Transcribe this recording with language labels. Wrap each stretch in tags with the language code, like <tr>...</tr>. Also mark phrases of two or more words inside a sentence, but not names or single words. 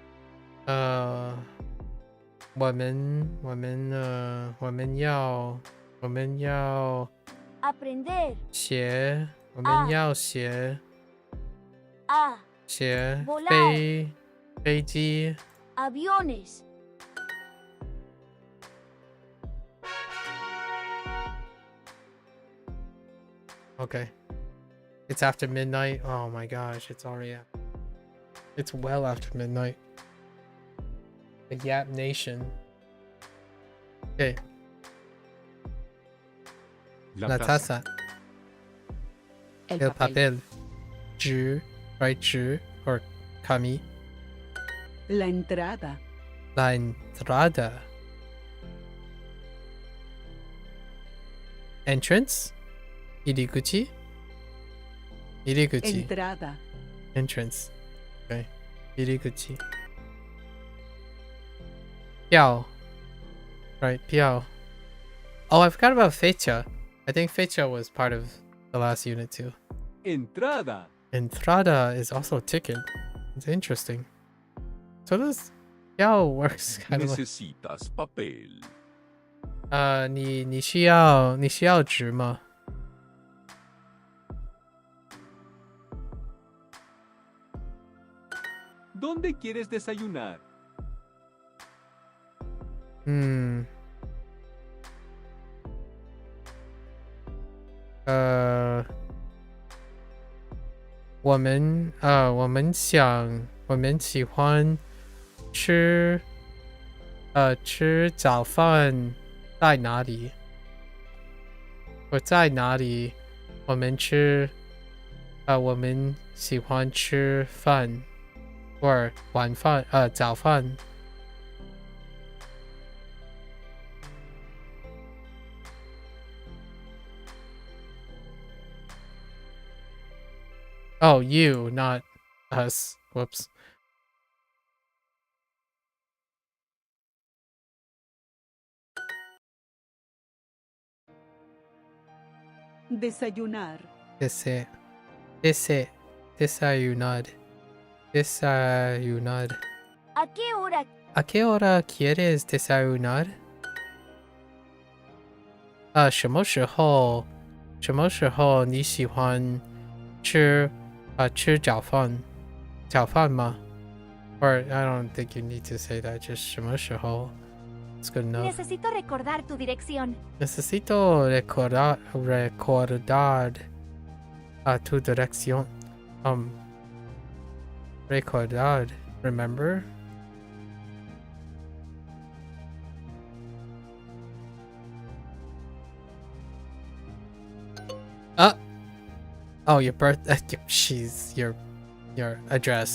<zh>我们要</zh> <es>Aprender.</es> <zh>学，我们要学</zh> <es>A.</es> <zh>学</zh> <es>Volar.</es> <zh>飞机。</zh> <es>Aviones.</es> <en>Okay. It's after midnight. Oh my gosh, it's already it's well after midnight. The Yap Nation. Okay.</en> <es>La taza. El El papel. papel.</es> <zh>纸 right 纸 or kami.</zh> <es>La entrada. La entrada.</es> <en>Entrance.</en> <ja>Iriguchi. Iriguchi.</ja> <es>Entrada.</es> <en>Entrance. Okay. Iriguchi.</en> <zh>Piao.</zh> <en>Right, piao. Oh, I forgot about fecha. I think fecha was part of the last unit too. Entrada. Entrada is also ticket. It's interesting. So this piao works kind of like...</en> <es>Necesitas papel.</es> <zh>你需要纸吗？</zh> <es>¿Dónde quieres desayunar?</es> <zh>我们喜欢吃早饭在哪里？我在哪里？我们喜欢吃饭，或晚饭早饭。</zh> <en>Oh, you, not us. Whoops.</en> <es>Desayunar. Desayunar. ¿A qué hora? ¿A qué hora quieres desayunar?</es> <zh>什么时候你喜欢吃早饭吗？</zh> <en>Or I don't think you need to say that. Just</en> <zh>什么时候</zh> <en>It's good enough.</en> <es>Necesito recordar tu dirección. Necesito recordar tu dirección. Recordar.</es> <en>Remember? Oh, your birthday. Jeez, your address.</en>